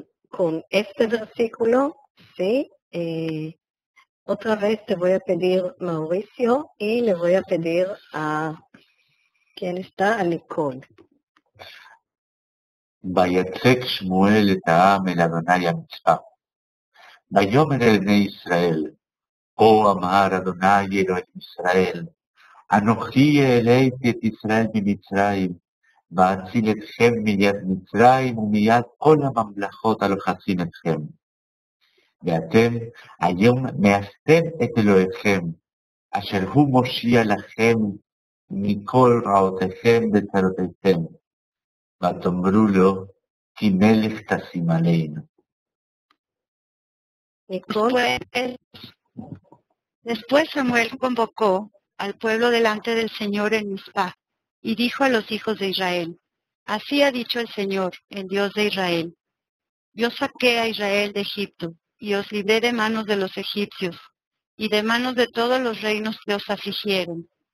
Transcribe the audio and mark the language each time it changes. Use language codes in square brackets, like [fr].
[es] Con este versículo, sí, otra vez te voy a pedir Mauricio y le voy a pedir a, ¿quién está? A Nicole. [he] ויצק שמואל את העם אל אדוני המצפה. ויאמר אל בני ישראל, כה אמר אדוני אלוהי ישראל, אנוכי העליתי את ישראל ממצרים, ואציל אתכם מיד מצרים ומיד כל הממלכות הלוחצים אתכם. ואתם היום מאסתם את אלוהיכם, אשר הוא מושיע לכם מכל רעותיכם וצרותיכם. ותאמרו לו, כי מלך תשים עלינו. [es] Nicole, Después Samuel convocó al pueblo delante del Señor en Mizpah y dijo a los hijos de Israel, así ha dicho el Señor, el Dios de Israel. Yo saqué a Israel de Egipto y os libré de manos de los egipcios y de manos de todos los reinos que os afligieron.